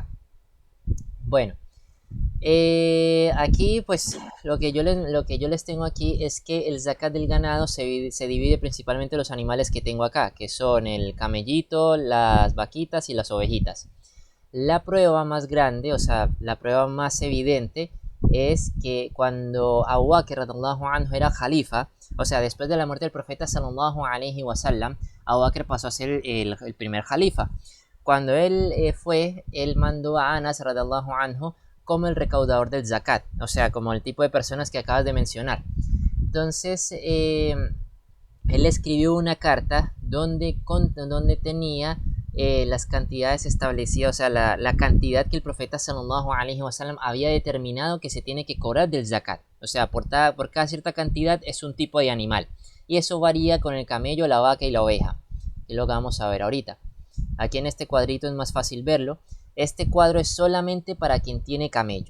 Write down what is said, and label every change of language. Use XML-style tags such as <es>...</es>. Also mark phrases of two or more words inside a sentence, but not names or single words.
<es>Bueno, aquí pues lo que yo les tengo aquí es que el zakat del ganado se divide principalmente en los animales que tengo acá, que son el camellito, las vaquitas y las ovejitas. La prueba más grande, o sea, la prueba más evidente es que cuando Abu Bakr</es> <ar>رضي الله عنه</ar> <es>era califa, o sea, después de la muerte del profeta</es> <ar>صلى الله عليه وسلم,</ar> <es>Abu Bakr pasó a ser el primer califa. Cuando él él mandó a Anas</es> <ar>رضي الله عنه</ar> <es>como el recaudador del zakat, o sea, como el tipo de personas que acabas de mencionar. Entonces, él escribió una carta donde tenía las cantidades establecidas, o sea, la cantidad que el profeta</es> <ar>صلى الله عليه وسلم</ar> <es>había determinado que se tiene que cobrar del zakat. O sea, por cada cierta cantidad es un tipo de animal. Y eso varía con el camello, la vaca y la oveja, que es lo que vamos a ver ahorita. Aquí en este cuadrito es más fácil verlo. Este cuadro es solamente para quien tiene camello.</es>